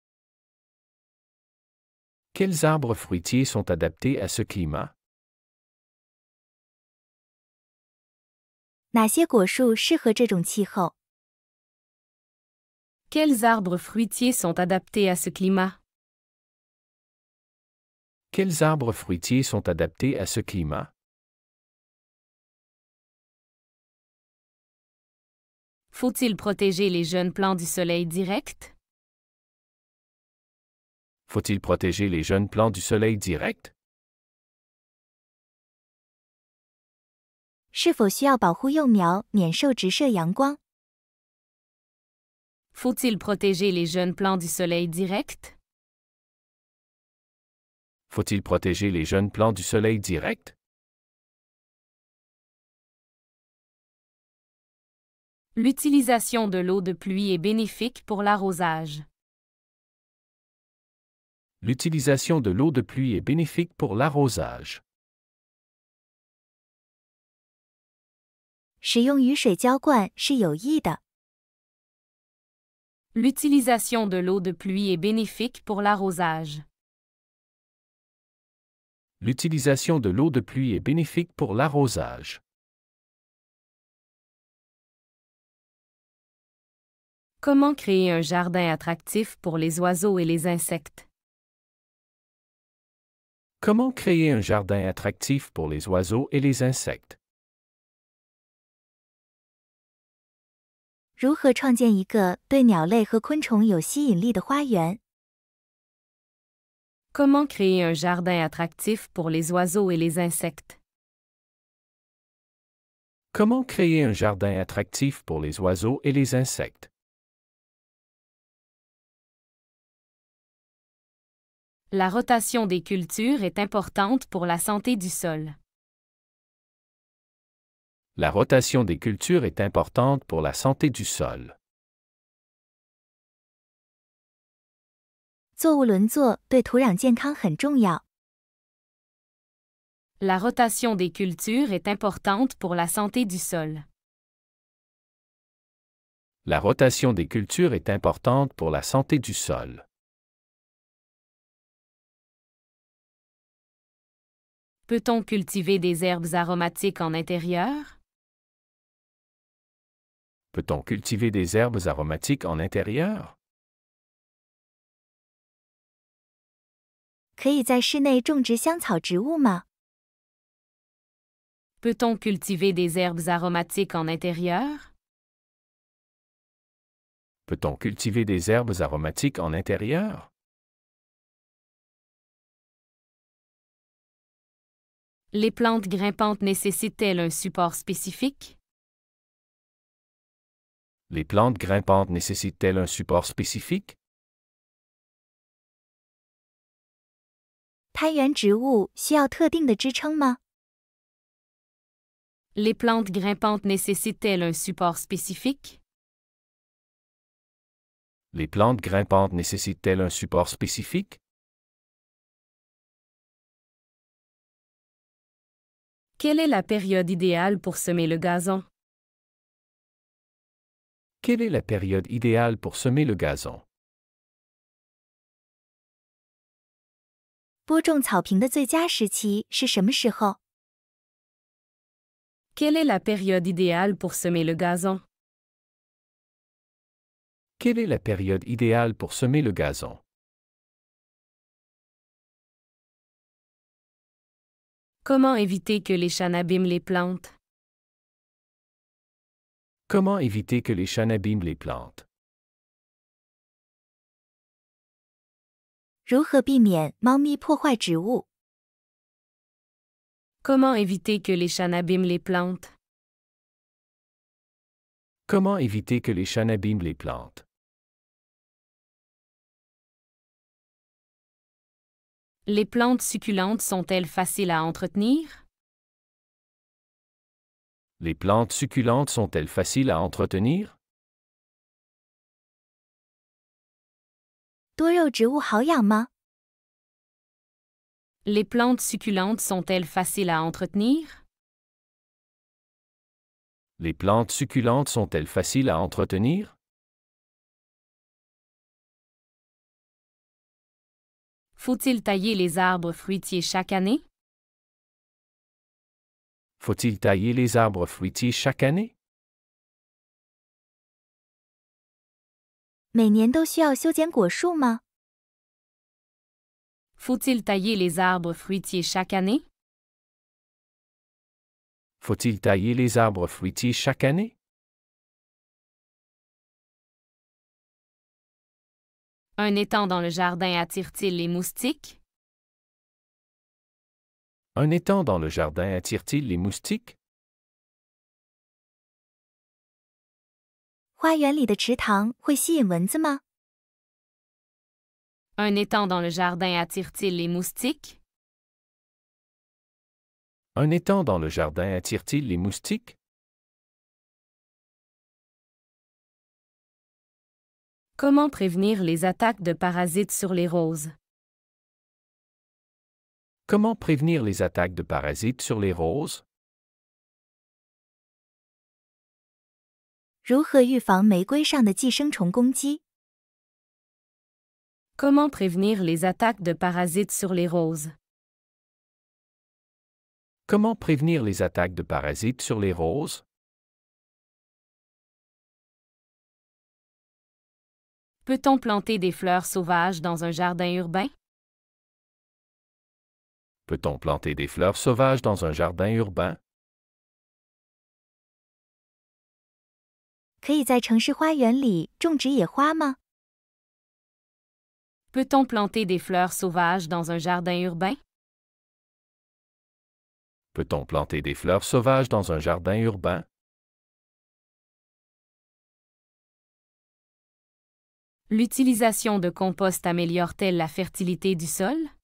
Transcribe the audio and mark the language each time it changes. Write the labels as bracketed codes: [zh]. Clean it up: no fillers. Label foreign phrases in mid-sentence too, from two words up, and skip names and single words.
[fr] Quels arbres fruitiers sont adaptés à ce climat? [zh] 哪些果树适合这种气候？ [fr] Quels arbres fruitiers sont adaptés à ce climat? Quels arbres fruitiers sont adaptés à ce climat? Faut-il protéger les jeunes plants du soleil direct? Faut-il protéger les jeunes plants du soleil direct? [zh] 是否需要保护幼苗免受直射阳光？ [fr] Faut-il protéger les jeunes plants du soleil direct? Faut-il protéger les jeunes plants du soleil direct? L'utilisation de l'eau de pluie est bénéfique pour l'arrosage. L'utilisation de l'eau de pluie est bénéfique pour l'arrosage. [zh] 使用雨水浇灌是有益的。 [fr] L'utilisation de l'eau de pluie est bénéfique pour l'arrosage. L'utilisation de l'eau de pluie est bénéfique pour l'arrosage. Comment créer un jardin attractif pour les oiseaux et les insectes? Comment créer un jardin attractif pour les oiseaux et les insectes? [zh] 如何创建一个对鸟类和昆虫有吸引力的花园？ [fr] Comment créer un jardin attractif pour les oiseaux et les insectes? Comment créer un jardin attractif pour les oiseaux et les insectes? La rotation des cultures est importante pour la santé du sol. La rotation des cultures est importante pour la santé du sol. [zh] 作物轮作对土壤健康很重要。 [fr] La rotation des cultures est importante pour la santé du sol. La rotation des cultures est importante pour la santé du sol. Peut-on cultiver des herbes aromatiques en intérieur? Peut-on cultiver des herbes aromatiques en intérieur? [zh] 可以在室内种植香草植物吗？ [fr] Peut-on cultiver des herbes aromatiques en intérieur? Peut-on cultiver des herbes aromatiques en intérieur? Les plantes grimpantes nécessitent-elles un support spécifique? Les plantes grimpantes nécessitent-elles un support spécifique? [zh] 苔原植物需要特定的支撑吗？ [fr] Les plantes grimpantes nécessitent-elles un support spécifique? Les plantes grimpantes nécessitent-elles un support spécifique? Quelle est la période idéale pour semer le gazon? Quelle est la période idéale pour semer le gazon? [zh] 播种草坪的最佳时期是什么时候？ [fr] Quelle est la période idéale pour semer le gazon? Quelle est la période idéale pour semer le gazon? Comment éviter que les chats n'abîment les plantes? Comment éviter que les chats n'abîment les plantes? [zh] 如何避免猫咪破坏植物？ [fr] Comment éviter que les chats n'abîment les plantes? Comment éviter que les chats n'abîment les plantes? Les plantes succulentes sont-elles faciles à entretenir? Les plantes succulentes sont-elles faciles à entretenir? [zh] 多肉植物好养吗？ [fr] Les plantes succulentes sont-elles faciles à entretenir? Les plantes succulentes sont-elles faciles à entretenir? Faut-il tailler les arbres fruitiers chaque année? Faut-il tailler les arbres fruitiers chaque année? [zh] 每年都需要修剪果树吗？ [fr] Faut-il tailler les arbres fruitiers chaque année? Faut-il tailler les arbres fruitiers chaque année? Un étang dans le jardin attire-t-il les moustiques? Un étang dans le jardin attire-t-il les moustiques? [zh] 花园里的池塘会吸引蚊子吗？ [fr] Un étang dans le jardin attire-t-il les moustiques? Un étang dans le jardin attire-t-il les moustiques? Comment prévenir les attaques de parasites sur les roses? Comment prévenir les attaques de parasites sur les roses? [zh] 如何预防玫瑰上的寄生虫攻击？ [fr] Comment prévenir les attaques de parasites sur les roses? Comment prévenir les attaques de parasites sur les roses? Peut-on planter des fleurs sauvages dans un jardin urbain? Peut-on planter des fleurs sauvages dans un jardin urbain? [zh] 可以在城市花园里种植野花吗？ [fr] Peut-on planter des fleurs sauvages dans un jardin urbain? Peut-on planter des fleurs sauvages dans un jardin urbain? L'utilisation de compost améliore-t-elle la fertilité du sol?